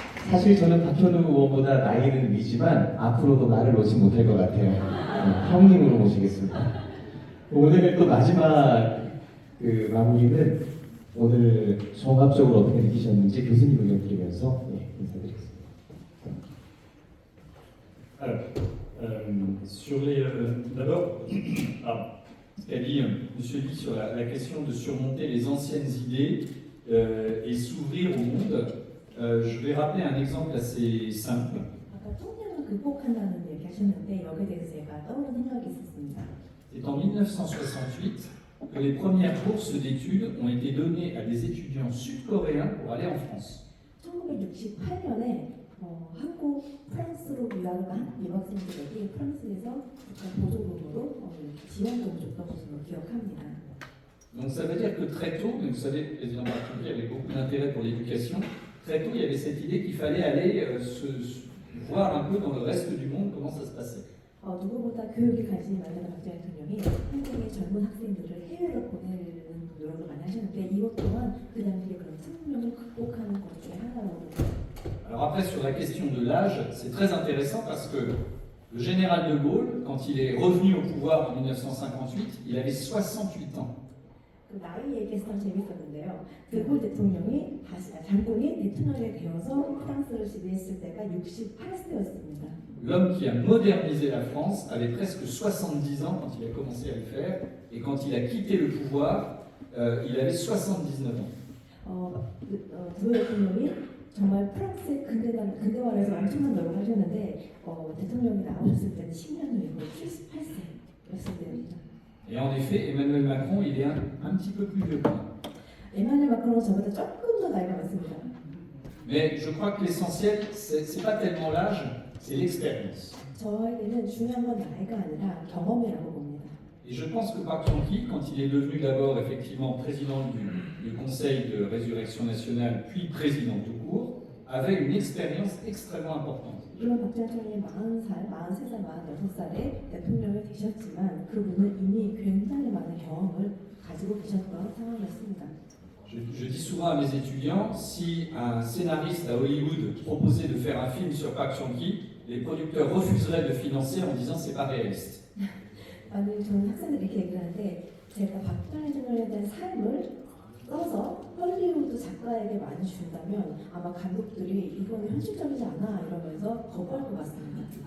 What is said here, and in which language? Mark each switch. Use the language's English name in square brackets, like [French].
[Korean] 사실 저는 박현우 의원보다 나이는 위지만 앞으로도 나를 놓지 못할 것 같아요. 형님으로 모시겠습니다. 오늘 또 마지막 그 마무리는 오늘 종합적으로 어떻게 느끼셨는지 교수님 의견 드리면서 인사드리겠습니다. [French] Alors, sur les, d'abord, ce qu'a dit Monsieur Lee sur la question de surmonter les anciennes idées et s'ouvrir au monde, je vais rappeler un exemple assez simple. [Korean] 아까 통념을 극복한다는 얘기 하셨는데 여기에 대해서 제가 떠오른 생각이 있었습니다. [French] C'est en 1968 que les premières bourses d'études ont été données à des étudiants sud-coréens pour aller en France. [Korean] 1968년에 한국, 프랑스로 유학을 간 한국 유학생들에게 프랑스에서 보조금으로 지원금을 줬던 것으로 기억합니다. [French] Donc ça veut dire que très tôt, mais vous savez, le président Barthélémy avait beaucoup d'intérêt pour l'éducation, très tôt il y avait cette idée qu'il fallait aller voir un peu dans le reste du monde comment ça se passait. [Korean] 누구보다 교육에 관심이 많은 박정희 대통령이 한국의 젊은 학생들을 해외로 보내는 노력을 많이 하셨는데 이것 또한 그 당시에 그런 숙명을 극복하는 것 중에 하나라고 봅니다. [French] Alors après sur la question de l'âge, c'est très intéressant parce que le général de Gaulle, quand il est revenu au pouvoir en 1958, il avait 68 ans. [Korean] 그 나이 얘기해서 참 재밌었는데요. 드골 대통령이 장군이 대통령이 되어서 프랑스를 지배했을 때가 68세였습니다. [French] L'homme qui a modernisé la France avait presque 70 ans quand il a commencé à le faire, et quand il a quitté le pouvoir, il avait 79 ans. [Korean] 드골 대통령이 정말 프랑스의 근대화를 해서 엄청난 노력을 하셨는데 대통령이 나오셨을 때는 10년 후에 거의 78세였을 때입니다. [French] Et en effet, Emmanuel Macron, il est un petit peu plus vieux que moi. [Korean] 에마누엘 마크론은 저보다 조금 더 나이가 많습니다. [French] Mais je crois que l'essentiel, c'est pas tellement l'âge, c'est l'expérience. [Korean] 저에게는 중요한 건 나이가 아니라 경험이라고 봅니다. [French] Et je pense que Park Chung-hee, quand il est devenu d'abord effectivement président du Conseil de résurrection nationale, puis président tout court, avait une expérience extrêmement importante. [Korean] 물론 박정희 대통령이 40살, 43살, 46살에 대통령이 되셨지만 그분은 이미 굉장히 많은 경험을 가지고 계셨던 상황이었습니다. [French] Je dis souvent à mes étudiants, si un scénariste à Hollywood proposait de faire un film sur Park Chung-hee, les producteurs refuseraient de financer en disant c'est pas réaliste. [Korean] 저는 학생들이 이렇게 얘기를 하는데 제가 박정희 대통령에 대한 삶을 써서 헐리우드 작가에게 많이 준다면 아마 감독들이 이거는 현실적이지 않아 이러면서 거부할 것 같습니다.